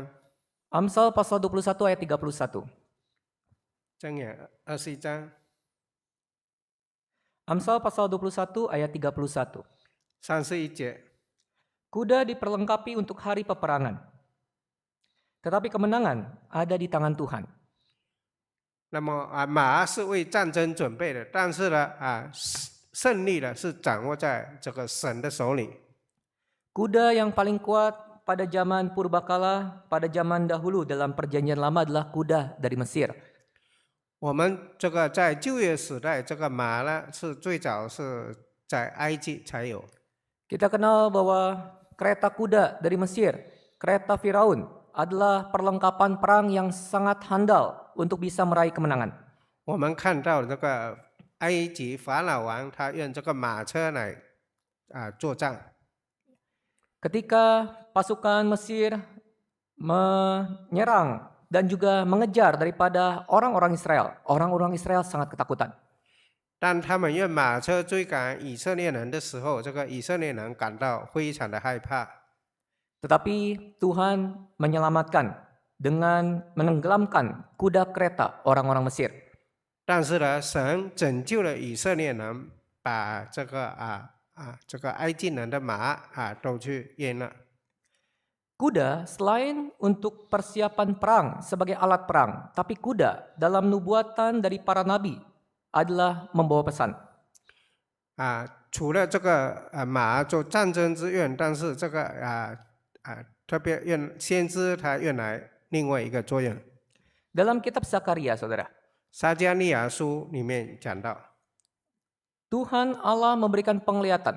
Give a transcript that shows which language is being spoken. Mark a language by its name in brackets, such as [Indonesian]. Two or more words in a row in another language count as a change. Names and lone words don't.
[Indonesian] Amsal pasal 21 ayat 31. [Chinese] 箴言21章 [Indonesian] Amsal pasal 21 ayat 31. [Chinese] 31节， [Indonesian] Kuda diperlengkapi untuk hari peperangan, tetapi kemenangan ada di tangan Tuhan. [Chinese] 那么马是为战争准备的，但是呢胜利呢是掌握在这个神的手里。 [Indonesian] Kuda yang paling kuat pada zaman purbakala, pada zaman dahulu dalam perjanjian lama adalah kuda dari Mesir. [Chinese] 我们这个在旧约时代，这个马呢是最早是在埃及才有。 [Indonesian] Kita kenal bahwa kereta kuda dari Mesir, kereta Firaun, adalah perlengkapan perang yang sangat handal untuk bisa meraih kemenangan. [Chinese] 我们看到这个埃及法老王，他用这个马车来作战。 [Indonesian] Ketika pasukan Mesir menyerang dan juga mengejar daripada orang-orang Israel sangat ketakutan. [Chinese] 当他们用马车追赶以色列人的时候，这个以色列人感到非常的害怕。 [Indonesian] Tetapi Tuhan menyelamatkan dengan menenggelamkan kuda kereta orang-orang Mesir. [Chinese] 但是呢，神拯救了以色列人，把这个这个埃及人的马都去淹了。 [Indonesian] Kuda selain untuk persiapan perang sebagai alat perang, tapi kuda dalam nubuatan dari para nabi adalah membawa pesan. [Chinese] 除了这个马做战争之用，但是这个特别用先知他用来另外一个作用。 [Indonesian] Dalam kitab Zakaria, saudara, [Chinese] 撒迦利亚书里面讲到， [Indonesian] Tuhan Allah memberikan penglihatan